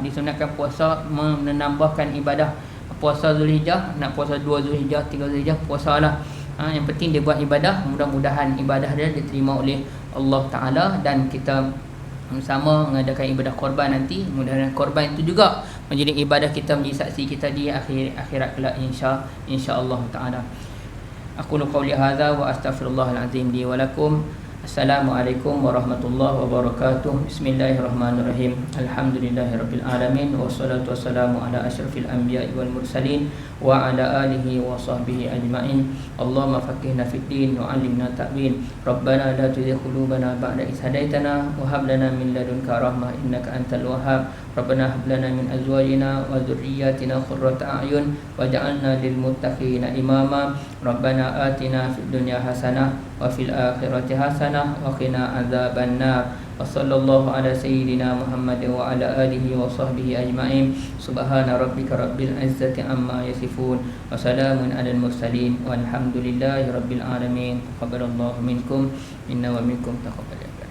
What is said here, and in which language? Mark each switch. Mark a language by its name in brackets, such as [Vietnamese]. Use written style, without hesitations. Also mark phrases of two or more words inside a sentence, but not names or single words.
[Malay] Disunatkan puasa menambahkan ibadah. Puasa Zulhijjah, nak puasa 2 Zulhijjah, 3 Zulhijjah, puasalah. Yang penting dia buat ibadah, mudah-mudahan ibadah dia diterima oleh Allah Ta'ala, dan kita sama mengadakan ibadah korban nanti. Mudah-mudahan korban itu juga menjadi ibadah kita, menjadi saksi kita di akhirat kelak [Arabic] إن شاء الله تعالى. أقول قولي هذا وأستغفر الله العظيم لي ولكم. السلام عليكم ورحمة الله وبركاته. بسم الله الرحمن الرحيم. الحمد لله رب العالمين والصلاة والسلام على أشرف الأنبياء والمرسلين وعلى آله وصحبه أجمعين. اللهم فقهنا في الدين وعلمنا التأويل. ربنا لا تزغ قلوبنا بعد إذ هديتنا وهب لنا من لدنك رحمة إنك أنت الوهاب. ربنا هب لنا من أزواجنا وذرياتنا قرة أعين واجعلنا للمتقين إماما. ربنا آتنا في الدنيا حسنة وفي الآخرة حسنة وقنا عذاب النار. وصلى الله على سيدنا محمد وعلى آله وصحبه أجمعين. سبحان ربك رب العزة عما يصفون وسلام على المرسلين والحمد لله رب العالمين. تقبل الله منكم إنا ومنكم تقبل.